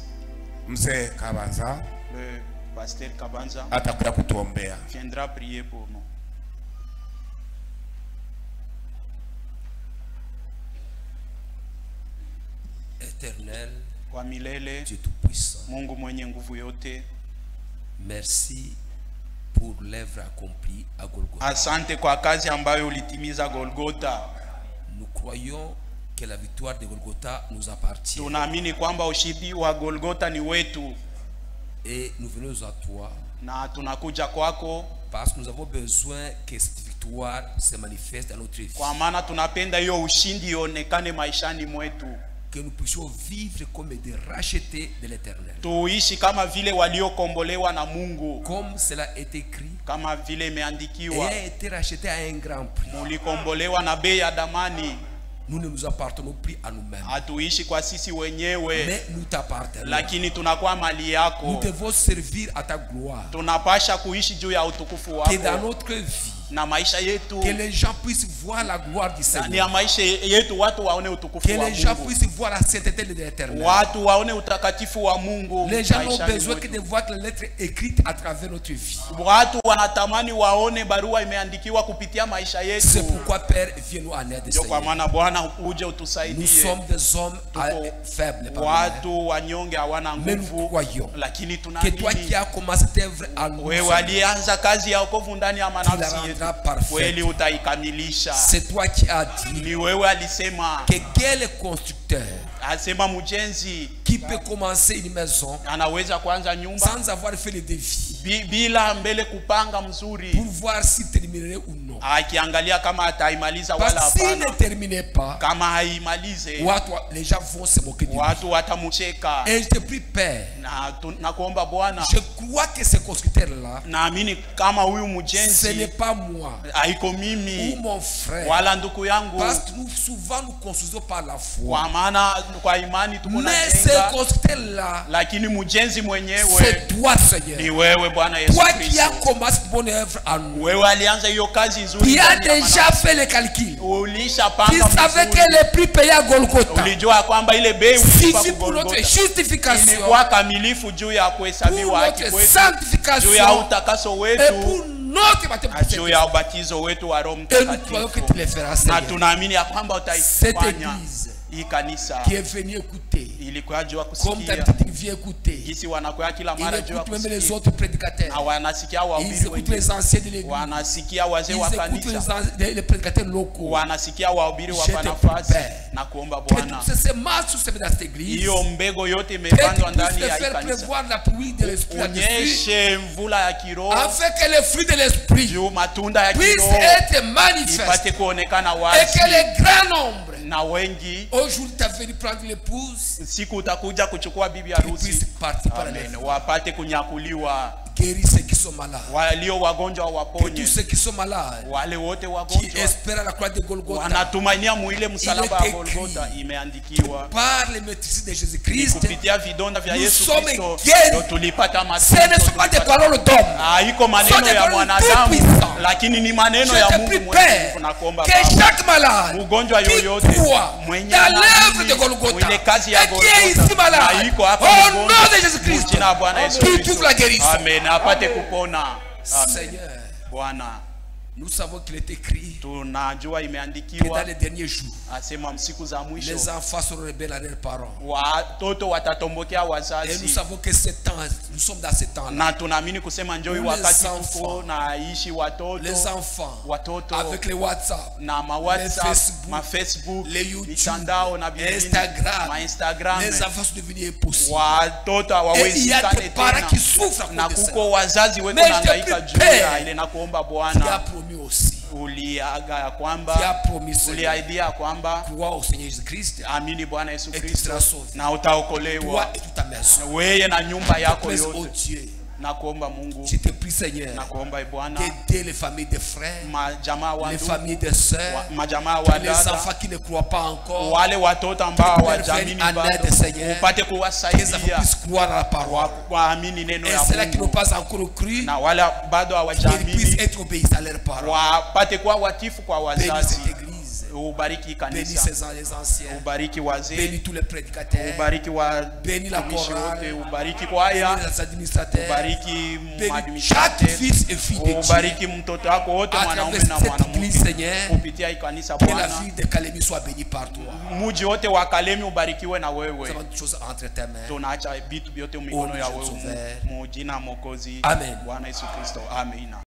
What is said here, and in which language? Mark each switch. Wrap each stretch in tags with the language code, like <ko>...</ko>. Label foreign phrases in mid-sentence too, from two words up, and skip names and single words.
<fr>Le pasteur Kabanza viendra prier pour nous. Éternel, Dieu tout-puissant,</fr> <sw>Mungu mwenye nguvu yote,</sw> <fr>merci pour l'œuvre accomplie à Golgotha.</fr> <sw>Asante kwa kazi ambayo ulitimiza Golgotha.</sw> <fr>Nous croyons que la victoire de Golgotha nous appartient.</fr> <sw>Tunaamini kwamba ushindi wa Golgotha ni wetu.</sw> <fr>Et nous venons à toi.</fr> <sw>Na tunakuja kwako</sw> <fr>parce que nous avons besoin que cette victoire se manifeste dans notre vie.</fr> <sw>Kwa maana tunapenda hiyo ushindi ionekane maishani mwetu.</sw> <fr>Que nous puissions vivre comme des rachetés de l'Éternel.</fr> <sw>Tuishi kama vile waliokombolewa na Mungu.</sw> <fr>Comme cela est écrit.</fr> <sw>Kama vile imeandikiwa.</sw> <fr>Et a été racheté à un grand prix.</fr> <sw>Mulikombolewa na bei ya damani.</sw> <fr>Nous ne nous appartenons plus à nous-mêmes.</fr> <sw>Hatuishi kwa sisi wenyewe.</sw> <fr>Mais nous t'appartenons.</fr> <sw>Lakini tunakuwa mali yako.</sw> <fr>Nous devons servir à ta gloire.</fr> <sw>Tunapasha kuishi juu ya utukufu wako.</sw> <fr>Que dans notre vie</fr> <sw>na maisha yetu,</sw> <fr>que les gens puissent voir la gloire du Seigneur,</fr> <sw>ni maisha yetu watu waone utukufu</sw> <fr>que</fr> <sw>wa</sw> <fr>les gens</fr> <sw>Mungu,</sw> <fr>puissent voir la sainteté de l'Éternel.</fr> <sw>watu waone utakatifu wa Mungu.</sw> <fr>Les gens ont besoin que de voir les lettres écrites à travers notre vie.</fr> <sw>Watu wanatamani waone barua imeandikiwa kupitia maisha yetu.</sw> <fr>C'est pourquoi Père, viens-nous en aide,</fr> <sw>Ndio kwa</sw> <fr>Seigneur.</fr> <sw>maana Bwana uje utusaidie.</sw> <fr>Nous sommes des hommes faibles,</fr> <sw>watu wanyonge hawana</sw> <fr>mais nous</fr> <sw>nguvu,</sw> <fr>croyons</fr> <sw>lakini</sw> <fr>que toi qui</fr> <sw>tunaamini</sw> <fr>as commencé cette œuvre à nous,</fr> <sw>wewe alianza kazi ya wokovu ndani ya</sw> <fr>tu la</fr> <sw>manafsi yetu,</sw> <fr>rendras parfaite.</fr> <sw>kweli utaikamilisha.</sw> <fr>C'est toi qui as dit</fr> <sw>Ni wewe alisema,</sw> <fr>que quel est constructeur</fr> <sw>asema mjenzi</sw> <fr>qui peut commencer une maison</fr> <sw>anaweza kuanza nyumba</sw> <fr>sans avoir fait le défi</fr> <sw>bila mbele kupanga mzuri,</sw> <fr>pour voir s'il terminerait ou non.</fr> <sw>akiangalia kama ataimaliza</sw> <fr>Parce</fr> <sw>wala</sw> <fr>que s'il</fr> <sw>hapana.</sw> <fr>ne terminait pas,</fr> <sw>Kama haimalize</sw> <fr>les gens vont se moquer de lui.</fr> <sw>watu watamcheka.</sw> <fr>Et je te prie, Père,</fr> <sw>Na kuomba Bwana,</sw> <fr>je crois que ce constructeur-là,</fr> <sw>naamini kama huyu</sw> <fr>ce n'est</fr> <sw>mjenzi</sw> <fr>pas moi</fr> <sw>haiko</sw> <fr>ou</fr> <sw>mimi</sw> <fr>mon frère.</fr> <sw>wala ndugu yangu,</sw> <fr>Parce que nous, souvent, nous construisons par la foi.</fr> <sw>kwa maana kwa imani tuko na</sw> <fr>Mais ce</fr> <sw>jenga,</sw> <fr>constructeur-là,</fr> <sw>lakini mjenzi mwenyewe</sw> <fr>c'est toi,</fr> <sw>ni</sw> <fr>Seigneur.</fr> <sw>wewe Bwana Yesu</sw> <fr>Toi qui as</fr> <sw>Kristo.</sw> <fr>commencé cette bonne œuvre à nous.</fr> <sw>Wewe alianza hiyo kazi nzuri,</sw> <fr>Qui a</fr> <sw>ndani ya</sw> <fr>déjà fait le calcul.</fr> <sw>ulishapanga</sw> <fr>Qui savait</fr> <sw>vizuri.</sw> <fr>que le prix payé à Golgotha</fr> <sw>Ulijua kwamba ile bei ulipa</sw> <fr>suffit pour notre</fr> <sw>Golgotha</sw> <fr>justification,</fr> <sw>ilikuwa kamilifu juu ya</sw> <fr>pour</fr> <sw>kuhesabiwa haki</sw> <fr>notre</fr> <sw>kwetu, juu ya</sw> <fr>sanctification</fr> <sw>utakaso</sw> <fr>et</fr> <sw>wetu,</sw> <fr>pour notre baptême.</fr> <sw>na juu ya ubatizo wetu wa Roho</sw> <fr>Et nous croyons que</fr> <sw>Mtakatifu.</sw> <fr>tu le feras,</fr> <sw>Na</sw> <fr>Seigneur.</fr> <sw>tunaamini ya kwamba</sw> <fr>Cette</fr> <sw>utaifanya.</sw> <fr>église</fr> <sw>Hii kanisa</sw> <fr>qui est venue écouter,</fr> <sw>ilikuwa juu ya</sw> <fr>comme</fr> <sw>kusikia</sw> <fr>d'habitude, il vient écouter.</fr> <sw>jinsi wanakuwa kila</sw> <fr>Il</fr> <sw>mara juu ya</sw> <fr>écoute même les</fr> <sw>kusikia,</sw> <fr>autres prédicateurs.</fr> <sw>na wanasikia</sw> <fr>Ils</fr> <sw>wahubiri</sw> <fr>écoutent</fr> <sw>wengine,</sw> <fr>les anciens de l'église.</fr> <sw>wanasikia wazee</sw> <fr>Ils</fr> <sw>wa</sw> <fr>écoutent</fr> <sw>kanisa,</sw> <fr>les prédicateurs locaux.</fr> <sw>wanasikia wahubiri wa</sw> <fr>Je te</fr> <sw>nafasi.</sw> <fr>prie,</fr> <sw>Na kuomba</sw> <fr>Que</fr> <sw>Bwana,</sw> <fr>toutes ces semences sont semées dans cette église.</fr> <sw>hiyo mbego yote</sw> <fr>Que tu</fr> <sw>imepandwa</sw> <fr>puisses</fr> <sw>ndani</sw> <fr>te</fr> <sw>ya hii</sw> <fr>faire</fr> <sw>kanisa,</sw> <fr>prévoir la pluie de l'esprit là-dessus,</fr> <sw>onyeshe mvula ya kiroho,</sw> <fr>afin que les fruits de l'esprit</fr> <sw>juu matunda ya</sw> <fr>puissent</fr> <sw>kiroho</sw> <fr>être manifestes</fr> <sw>ipate kuonekana</sw> <fr>et</fr> <sw>wazi,</sw> <fr>que les grands nombres,</fr> <sw>na wengi</sw> <fr>aujourd'hui tu as venu prendre l'épouse,</fr> <sw>siku utakuja kuchukua bibi</sw> <fr>qu'ils</fr> <sw>harusi,</sw> <fr>puissent partir par la</fr> <sw>amen,</sw> <fr>main.</fr> <sw>wapate kunyakuliwa,</sw> <fr>Guéris ceux qui sont malades.</fr> <sw>walio wagonjwa</sw> <fr>Que</fr> <sw>waponye,</sw> <fr>tous ceux qui sont malades,</fr> <sw>wale wote</sw> <fr>qui</fr> <sw>wagonjwa</sw> <fr>espèrent la croix de Golgotha,</fr> <sw>wanatumainia muile msalaba</sw> <fr>Il est</fr> <sw>wa</sw> <fr>écrit.</fr> <sw>Golgotha, imeandikiwa</sw> <fr>par les maîtrises de</fr> <sw>ni</sw> <fr>Jésus-Christ,</fr> <sw>kupitia vidonda vya</sw> <fr>Nous</fr> <sw>Yesu</sw> <fr>sommes</fr> <sw>Kristo</sw> <fr>guéris.</fr> <sw>ndio tulipata</sw> <fr>ce ne</fr> <sw>matunzo,</sw> <fr>sont pas des</fr> <sw>tulipata-</sw> <fr>paroles d'hommes.</fr> <sw>haiko</sw> <fr>Sont</fr> <sw>maneno</sw> <fr>des</fr> <sw>ya</sw> <fr>paroles</fr> <sw>mwanadamu,</sw> <fr>tout-puissants.</fr> <sw>lakini ni maneno</sw> <fr>Je</fr> <sw>ya</sw> <fr>te</fr> <sw>Mungu</sw> <fr>prie,</fr> <sw>mwenyewe.</sw> <fr>Père,</fr> <sw>Tunakuomba</sw> <fr>que</fr> <sw>Baba,</sw> <fr>chaque malade</fr> <sw>mgonjwa</sw> <fr>qui</fr> <sw>yoyote</sw> <fr>croit</fr> <sw>mwenye</sw> <fr>dans l'œuvre</fr> <sw>anaamini</sw> <fr>de Golgotha</fr> <sw>ile kazi ya</sw> <fr>et qui est ici</fr> <sw>Golgotha</sw> <fr>malade,</fr> <sw>na iko hapa</sw> <fr>au</fr> <sw>mgonjwa,</sw> <fr>nom de Jésus-Christ,</fr> <sw>jina la Bwana Yesu</sw> <fr>tu</fr> <sw>Kristo.</sw> <fr>trouves la guérison.</fr> <sw>Amen, apate kupona.</sw> <fr>Amen. Seigneur,</fr> <sw>Bwana,</sw> <fr>nous savons qu'il est écrit</fr> <sw>tunajua</sw> <fr>que dans</fr> <sw>imeandikiwa,</sw> <fr>les derniers jours,</fr> <sw>asema siku za mwisho</sw> <fr>les enfants seront rebelles à leurs parents.</fr> <sw>watoto watatombokea</sw> <fr>Et nous</fr> <sw>wazazi,</sw> <fr>savons que ce temps, nous sommes dans ce temps-là.</fr> <sw>na tunaamini kusema njoo hii</sw> <fr>Les</fr> <sw>wakati</sw> <fr>enfants.</fr> <sw>tuko na ishi watoto</sw> <fr>Les enfants,</fr> <sw>watoto</sw> <fr>avec les WhatsApp,</fr> <sw>na ma</sw> <fr>les</fr> <sw>WhatsApp,</sw> <fr>Facebook,</fr> <sw>ma Facebook,</sw> <fr>les YouTube,</fr> <sw>mitandao na vingine,</sw> <fr>Instagram,</fr> <sw>ma Instagram,</sw> <fr>les enfants sont devenus impossibles.</fr> <sw>watoto</sw> <fr>Et il y a</fr> <sw>hawawezekane</sw> <fr>des parents qui</fr> <sw>tena,</sw> <fr>souffrent à</fr> <sw>na</sw> <fr>cause de ça.</fr> <sw>kuko wazazi weko</sw> <fr>Mais je te</fr> <sw>nahangaika</sw> <fr>prie,</fr> <sw>juu</sw> <fr>Père,</fr> <sw>ya ile. Na kuomba</sw> <fr>Tu as</fr> <sw>Bwana,</sw> <fr>promis aussi,</fr> <sw>uliaga ya</sw> <fr>tu as</fr> <sw>kwamba,</sw> <fr>promis, Seigneur,</fr> <sw>uliahidia ya kwamba</sw> <fr>crois au Seigneur Jésus-Christ,</fr> <sw>amini Bwana Yesu</sw> <fr>Et tu</fr> <sw>Kristo</sw> <fr>seras sauvé.</fr> <sw>na</sw> <fr>toi</fr> <sw>utaokolewa,</sw> <fr>et toute ta maison.</fr> <sw>weye na nyumba yako</sw> <fr>Mais, oh</fr> <sw>yote.</sw> <fr>Dieu,</fr> <sw>Na kuomba Mungu,</sw> <fr>je te prie, Seigneur,</fr> <sw>na kuomba Bwana,</sw> <fr>d'aider les familles des frères,</fr> <sw>majamaa wa</sw> <fr>les</fr> <sw>ndugu,</sw> <fr>familles des sœurs,</fr> <sw>majamaa wa</sw> <fr>les</fr> <sw>dada,</sw> <fr>enfants qui ne croient pas encore,</fr> <sw>wale watoto ambao hawajamini</sw> <fr>Intervene en</fr> <sw>bado,</sw> <fr>aide, Seigneur.</fr> <sw>upate</sw> <fr>que les enfants</fr> <sw>kuwasaidia</sw> <fr>puissent croire à la parole.</fr> <sw>waamini neno</sw> <fr>Et</fr> <sw>ya</sw> <fr>ceux-là qui n'ont</fr> <sw>Mungu,</sw> <fr>pas encore cru,</fr> <sw>na wale bado</sw> <fr>qu'ils puissent</fr> <sw>hawajamini</sw> <fr>être obéissants à leur parole.</fr> <sw>wapate kuwa watifu kwa</sw> <fr>Bénis</fr> <sw>wazazi.</sw> <fr>cette église,</fr> <sw>Ubariki</sw> <fr>bénis</fr> <sw>kanisa,</sw> <fr>les anciens,</fr> <sw>ubariki wazee,</sw> <fr>bénis tous les prédicateurs,</fr> <sw>ubariki</sw> <fr>bénis la</fr> <sw>watumishi wote,</sw> <fr>chorale,</fr> <sw>ubariki</sw> <fr>bénis</fr> <sw>kwaya,</sw> <fr>les administrateurs,</fr> <sw>ubariki</sw> <fr>bénis chaque</fr> <sw>maadministrateur,</sw> <fr>fils et fille de Dieu.</fr> <sw>ubariki mtoto wako wote,</sw> <fr>À</fr> <sw>mwanaume</sw> <fr>travers</fr> <sw>na</sw> <fr>cette</fr> <sw>mwanamke,</sw> <fr>église, Seigneur,</fr> <sw>kupitia hii kanisa</sw> <fr>que la</fr> <sw>Bwana.</sw> <fr>ville de Kalemi soit bénie par toi.</fr> <sw>Muji wote wa Kalemi ubarikiwe na</sw> <fr>Nous</fr> <sw>wewe.</sw> <fr>avons toutes choses entre tes mains.</fr> <sw>Tunaacha vitu vyote mikono ya Mungu wewe, Jehova. mu jina Mwokozi</sw> <fr>Amen.</fr> <sw>Bwana Yesu Kristo, amina.</sw>